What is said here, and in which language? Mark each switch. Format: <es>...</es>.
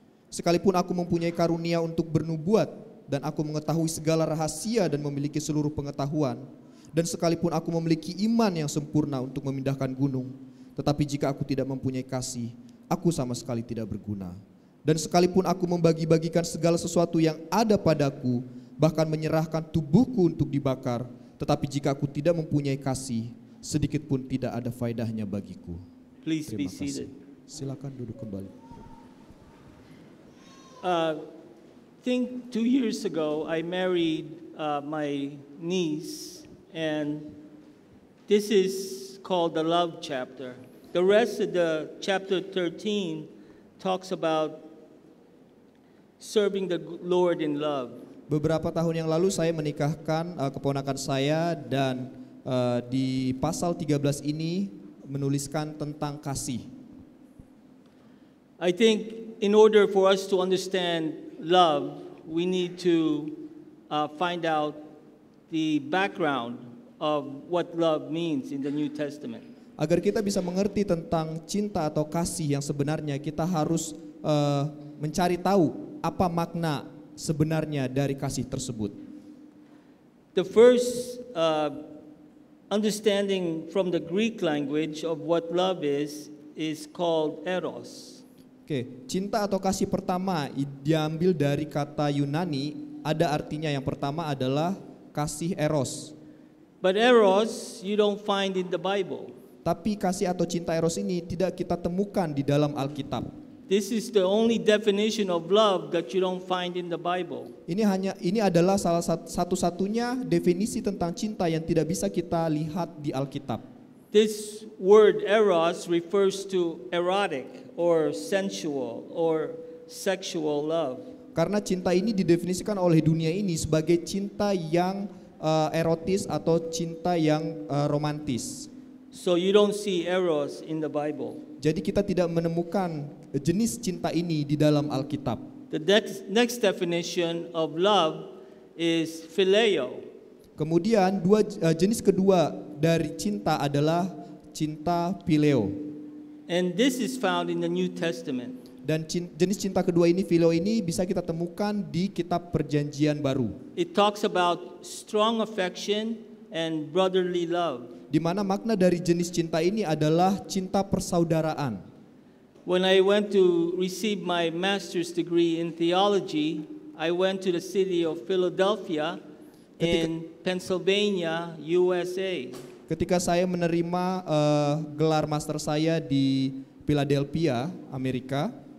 <id>Sekalipun aku mempunyai karunia untuk bernubuat dan aku mengetahui segala rahasia dan memiliki seluruh pengetahuan, dan sekalipun aku memiliki iman yang sempurna untuk memindahkan gunung, tetapi jika aku tidak mempunyai kasih, aku sama sekali tidak berguna. Dan sekalipun aku membagi-bagikan segala sesuatu yang ada padaku, bahkan menyerahkan tubuhku untuk dibakar, tetapi jika aku tidak mempunyai kasih, sedikit pun tidak ada faedahnya bagiku.</id> <en>Please be</en> <id>Terima kasih.</id> <en>seated.</en> <id>Silakan duduk kembali.</id> <en>I think 2 years ago, I married my niece, and this is called the love chapter. The rest of the chapter 13 talks about serving the Lord in love.</en> <id>Beberapa tahun yang lalu saya menikahkan keponakan saya dan di pasal 13 ini menuliskan tentang kasih.</id> <en>I think in order for us to understand love, we need to find out the background of what love means in the New Testament.</en> <id>Agar kita bisa mengerti tentang cinta atau kasih yang sebenarnya, kita harus mencari tahu apa makna sebenarnya dari kasih tersebut.</id> <en>The first understanding from the Greek language of what love is called eros.</en> <id>Oke, cinta atau kasih pertama diambil dari kata Yunani, ada artinya yang pertama adalah kasih eros.</id> <en>But eros you don't find in the Bible.</en> <id>Tapi kasih atau cinta eros ini tidak kita temukan di dalam Alkitab.</id> <en>This is the only definition of love that you don't find in the Bible.</en> <id>Ini adalah salah satu-satunya definisi tentang cinta yang tidak bisa kita lihat di Alkitab.</id> <en>This word eros refers to erotic or sensual or sexual love.</en> <id>Karena cinta ini didefinisikan oleh dunia ini sebagai cinta yang erotis atau cinta yang romantis.</id> <en>So you don't see eros in the Bible.</en> <id>Jadi kita tidak menemukan jenis cinta ini di dalam Alkitab.</id> <en>The next definition of love is phileo.</en> <id>Kemudian jenis kedua dari cinta adalah cinta phileo.</id> <en>And this is found in the New Testament.</en> <id>Dan jenis cinta kedua ini, phileo ini, bisa kita temukan di kitab Perjanjian Baru.</id> <en>It talks about strong affection and brotherly love.</en> <id>Di mana makna dari jenis cinta ini adalah cinta persaudaraan.</id> <en>When I went to receive my master's degree in theology, I went to the city of Philadelphia in Pennsylvania, USA.</en> <id>Ketika saya menerima gelar master saya di Philadelphia, Amerika.</id>